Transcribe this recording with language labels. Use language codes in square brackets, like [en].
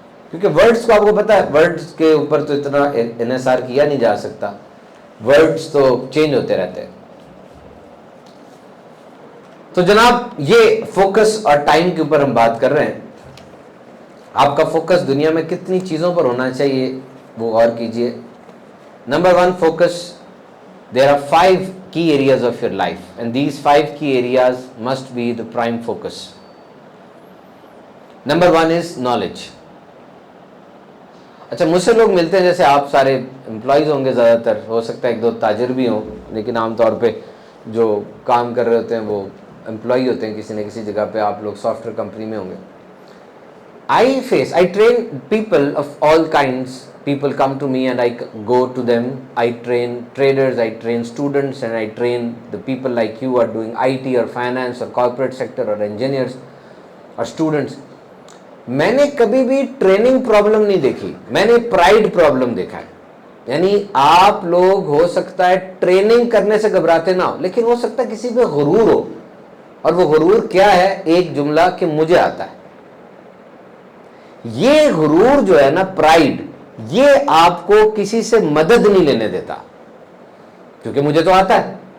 [ur] کیونکہ ورڈز کو آپ کو پتا ہے، ورڈز کے اوپر تو اتنا انحصار کیا نہیں جا سکتا. ورڈز تو چینج ہوتے رہتے ہیں. تو جناب یہ فوکس اور ٹائم کے اوپر ہم بات کر رہے ہیں. آپ کا فوکس دنیا میں کتنی چیزوں پر ہونا چاہیے وہ غور کیجئے. Number 1 focus. [en] There are 5 key areas of your life and these 5 key areas must be the prime focus. Number 1 is knowledge. [ur] اچھا مجھ سے لوگ ملتے ہیں، جیسے آپ سارے امپلائیز ہوں گے، زیادہ تر ہو سکتا ہے 1-2 تاجر بھی ہوں، لیکن عام طور پہ جو کام کر رہے ہوتے ہیں وہ امپلائی ہوتے ہیں کسی نہ کسی جگہ پہ. آپ لوگ سافٹ ویئر کمپنی میں ہوں گے. [en] I train people of all kinds. People come to me and I go to them. I train traders, I train students, and I train the people like you who are doing IT or finance or corporate sector or engineers or students. [ur] میں نے کبھی بھی training problem نہیں دیکھی، میں نے pride problem دیکھا ہے. یعنی آپ لوگ ہو سکتا ہے ٹریننگ کرنے سے گھبراتے نہ ہو، لیکن ہو سکتا ہے کسی پہ غرور ہو. اور وہ غرور کیا ہے؟ ایک جملہ کہ مجھے آتا ہے. یہ غرور جو ہے نا، پرائڈ، یہ آپ کو کسی سے مدد نہیں لینے دیتا، کیونکہ مجھے تو آتا ہے.